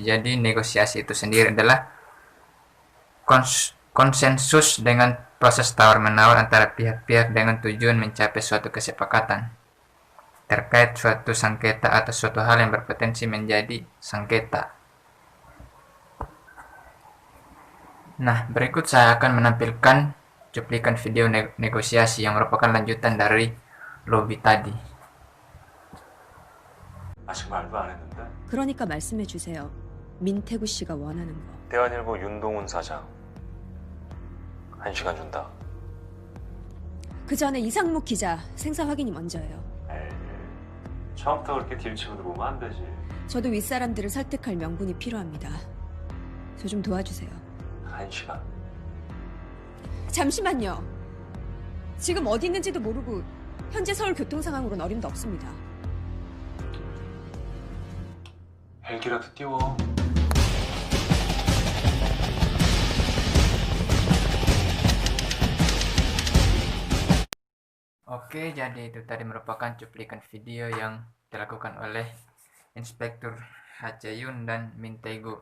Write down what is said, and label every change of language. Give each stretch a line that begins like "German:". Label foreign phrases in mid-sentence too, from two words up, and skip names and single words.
Indonesian: Jadi negosiasi itu sendiri adalah konsensus dengan proses tawar-menawar antara pihak-pihak dengan tujuan mencapai suatu kesepakatan. terkait suatu sengketa atau suatu hal yang berpotensi menjadi sengketa. Nah, berikut saya akan menampilkan cuplikan video negosiasi yang merupakan lanjutan dari lobby tadi.
Korean: 아직 말도 안 했는데. 그러니까 말씀해 주세요. 민태구 씨가 원하는 거. 대한일보 윤동훈 사장 1시간 준다. 그 전에 이상목 기자 생사 확인이 먼저예요. 에이, 처음부터 그렇게 딜치고 들어오면 안 되지. 저도 윗사람들을 설득할 명분이 필요합니다. 저 좀 도와주세요. 1시간. 잠시만요. 지금 어디 있는지도 모르고 현재 서울 교통 상황으로는 어림도 없습니다. 헬기라도 띄워.
Indonesian: Oke, jadi itu tadi merupakan cuplikan video yang dilakukan oleh Inspektur Hacayun dan Mintego.